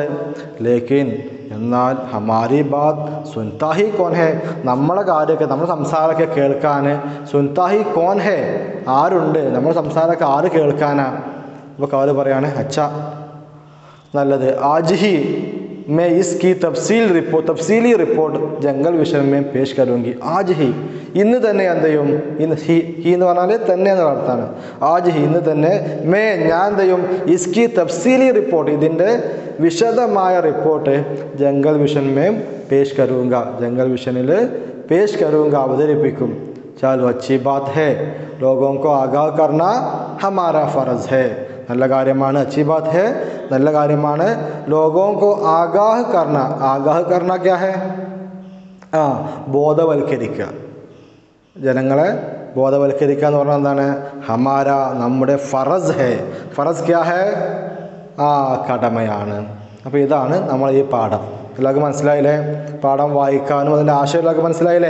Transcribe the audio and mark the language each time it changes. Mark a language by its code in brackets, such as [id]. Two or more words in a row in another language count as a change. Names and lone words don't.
[ml] ലേക്കിൻ എന്നാൽ [hi] हमारी बात सुनता ही कौन है, [ml] നമ്മളെ കാര്യമൊക്കെ, നമ്മുടെ സംസാരമൊക്കെ കേൾക്കാൻ [hi] सुनता ही कौन है, [ml] ആരുണ്ട്, നമ്മുടെ സംസാരമൊക്കെ ആര് കേൾക്കാനാ. അപ്പോൾ കവല് പറയാണ് അച്ഛാ നല്ലത്, [hi] आज ही मैं इसकी तफ़सीली रिपोर्ट जंगल विज़न में पेश करूँगी. आज ही, [ml] ഇന്ന് തന്നെ എന്ത് ചെയ്യും, ഇന്ന് ഹി എന്ന് പറഞ്ഞാൽ തന്നെ എന്നുള്ള അർത്ഥമാണ്. [hi] आज ही, [ml] ഇന്ന് തന്നെ, ഞാൻ എന്ത് ചെയ്യും, [hi] इसकी तफ़सीली रिपोर्ट, [ml] ഇതിൻ്റെ വിശദമായ റിപ്പോർട്ട് [hi] जंगल विज़न में पेश करूँगा, ജംഗൽ വിഷനിൽ पेश करूँगा, [ml] അവതരിപ്പിക്കും. [hi] चलो अच्छी बात है, लोगों को आगाह करना हमारा फ़र्ज़ है, [ml] നല്ല കാര്യമാണ്. [hi] अच्छी बात है, [ml] നല്ല കാര്യമാണ്. [hi] ലോഗോं को आगाह करना क्या है, [ml] ബോധവൽക്കരിക്കുക, ജനങ്ങളെ ബോധവൽക്കരിക്കുക എന്ന് പറഞ്ഞാൽ എന്താണ്, ഹമാര നമ്മുടെ [hi] फ़र्ज़ है, फ़र्ज़ क्या है, [ml] കടമയാണ്. അപ്പോൾ ഇതാണ് നമ്മൾ ഈ പാഠം. എല്ലാവർക്കും മനസ്സിലായില്ലേ? പാഠം വായിക്കാനും അതിൻ്റെ ആശയം എല്ലാവർക്കും മനസ്സിലായില്ലേ?